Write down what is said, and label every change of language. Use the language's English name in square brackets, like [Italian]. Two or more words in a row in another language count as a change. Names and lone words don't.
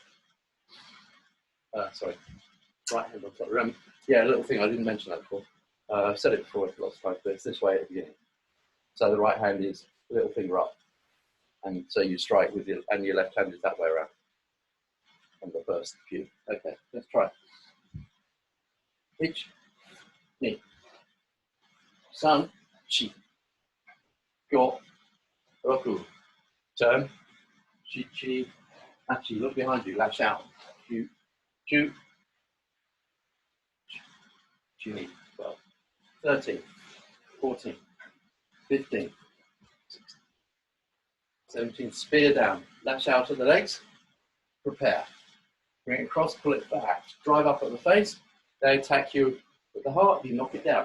[English] Sorry, right hand on top. Yeah, a little thing, I didn't mention that before. I've said it before lots of times, but it's this way at the beginning. So the right hand is little finger up. And so you strike with your, and your left hand is that way around. On the first few. Okay, let's try. [Japanese] Ich, ni, san, chi, go, roku, [English] turn, [Japanese] chi, chi, achi, [English] look behind you, lash out, [Japanese] chu, chu, chi, ni, 12, 13, 14, 15, 16, 17, [English] spear down, lash out at the legs, prepare. Bring it across, pull it back, drive up at the face, they attack you with the heart, you knock it down.